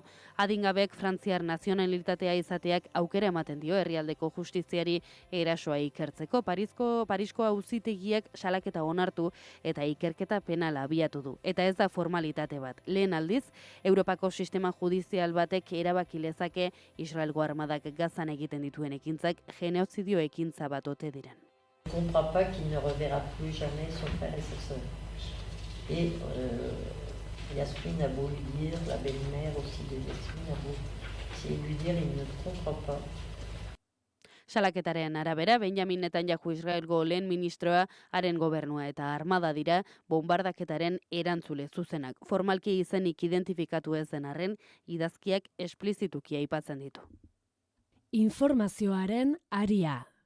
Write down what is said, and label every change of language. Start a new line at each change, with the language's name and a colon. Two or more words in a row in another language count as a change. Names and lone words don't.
Basque: Adingabek frantziar nazionalitatea izateak aukera ematen dio herrialdeko justiziari erasoa ikertzeko. Parisko auzitegiak salaketa onartu eta ikerketa penala abiatu du. Eta ez da formalitate bat. Lehen aldiz, Europako sistema judizial batek erabaki lezake Israelgo armadak Gazan egiten dituen ekintzak genozidio ekintza bat ote diren.
French: Je ne comprends pas qu'il ne reverra plus jamais son frère et sa sœur. Et Yasmine a beau lui dire, la belle-mère aussi de Yasmine a beau lui dire, il ne comprend pas.
Basque: Salaketaren arabera, Benjamin Netanyahu Israelgo lehen ministroa, haren gobernua eta armada dira bombardaketaren erantzule zuzenak. Formalki izenik identifikatu ez den arren, idazkiak esplizituki aipatzen ditu. Informazioaren aria.